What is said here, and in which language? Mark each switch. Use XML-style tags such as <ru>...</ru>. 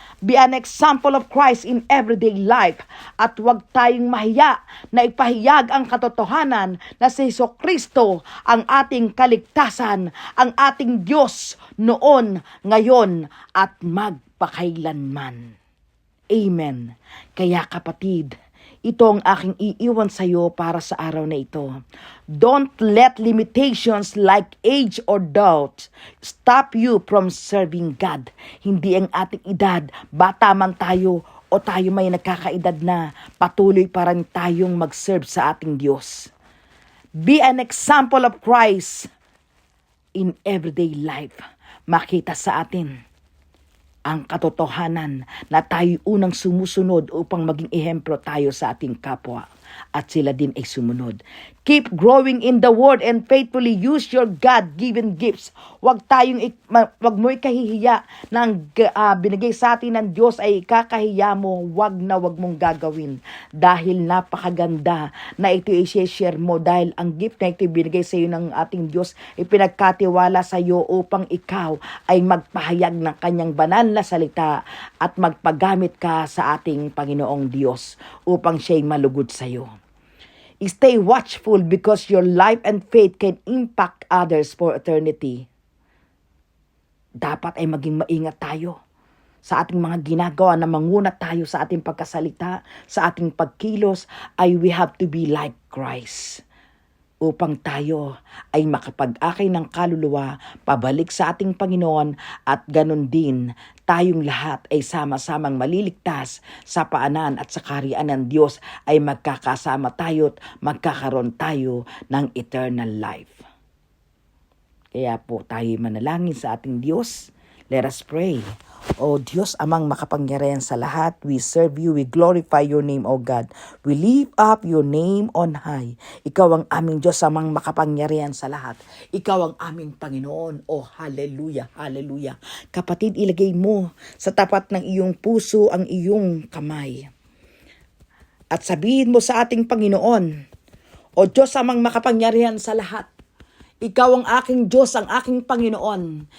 <en>Be an example of Christ in everyday life,</en> <tl>at huwag tayong mahiya na ipahayag ang katotohanan na si Jesucristo ang ating kaligtasan, ang ating Diyos noon, ngayon, at magpakailanman. Amen. Kaya kapatid, ito ang aking iiwan sa iyo para sa araw na ito.</tl> <en>Don't let limitations like age or doubt stop you from serving God.</en> <tl>Hindi ang ating edad, bata man tayo o tayo may nagkakaedad na, patuloy pa rin tayong mag-serve sa ating Diyos.</tl> <en>Be an example of Christ in everyday life.</en> <tl>Makita sa atin ang katotohanan na tayo unang sumusunod upang maging ehemplo tayo sa ating kapwa, at sila din ay sumunod.</tl> <en>Keep growing in the Word and faithfully use your God-given gifts.</en> <tl>Wag mo ikahihiya na binigay sa atin ng Diyos ay ikakahiya mo. Wag mong gagawin, dahil napakaganda na ito i-share mo, dahil ang gift na ito binigay sa iyo ng ating Diyos, ipinagkatiwala sa iyo upang ikaw ay magpahayag ng kanyang banal na salita at magpagamit ka sa ating Panginoong Diyos upang siya'y malugod sa iyo.</tl> <en>Stay watchful, because your life and faith can impact others for eternity.</en> <tl>Dapat ay maging maingat tayo sa ating mga ginagawa, na manguna tayo sa ating pagkasalita, sa ating pagkilos, ay</tl> <en>we have to be like Christ,</en> <tl>upang tayo ay makapag-akay ng kaluluwa pabalik sa ating Panginoon, at ganun din tayong lahat ay sama-samang maliligtas sa paanan at sa kaharian ng Diyos, ay magkakasama tayo at magkakaroon tayo ng eternal life. Kaya po tayo manalangin sa ating Diyos.</tl> <en>Let us pray.</en> <tl>O Diyos, amang makapangyarihan sa lahat,</tl> <en>we serve you, we glorify your name, O God. We lift up your name on high.</en> <tl>Ikaw ang aming Diyos, amang makapangyarihan sa lahat. Ikaw ang aming Panginoon. O hallelujah, hallelujah. Kapatid, ilagay mo sa tapat ng iyong puso ang iyong kamay. At sabihin mo sa ating Panginoon, O Diyos, amang makapangyarihan sa lahat, ikaw ang aking Diyos, ang aking Panginoon.</tl>